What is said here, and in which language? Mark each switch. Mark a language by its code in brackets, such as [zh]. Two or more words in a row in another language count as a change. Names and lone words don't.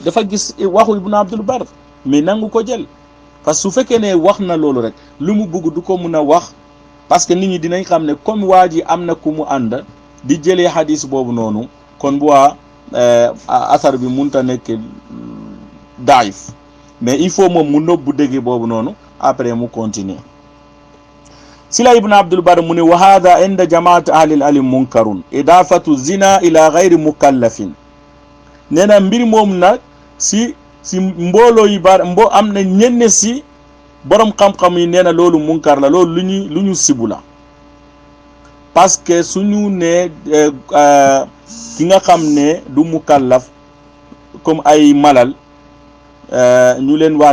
[wo] dafa gis waxu Ibn Abdul Bar mais nangu ko jël [fr] parce que [wo] su fekkee ne wax na loolu rek lu mu bëgg du ko mun a wax [fr] parce que [wo] nit ñi dinañ xam ne comme waa ji am na ku mu ànd di jëlee hadis boobu noonu kon bu waa asar bi munta nekk daif [fr] mais il faut [wo] moom mu nëbbu dégg boobu noonu après mu continuer si la Ibn Abdul Bar mu ne [ar] وهذا عند جماعة أهل العلم منكر إضافة الزنا إلى غير مكلف [wo] nee na mbir moom nag si mbooloo yi bar am na ñenn si borom xam-xam yi nee na loolu munkar la loolu lu ñu sibu la [fr] parce que [wo] suñu ne ki nga xam ne du mukallaf comme ay malal ñu leen wax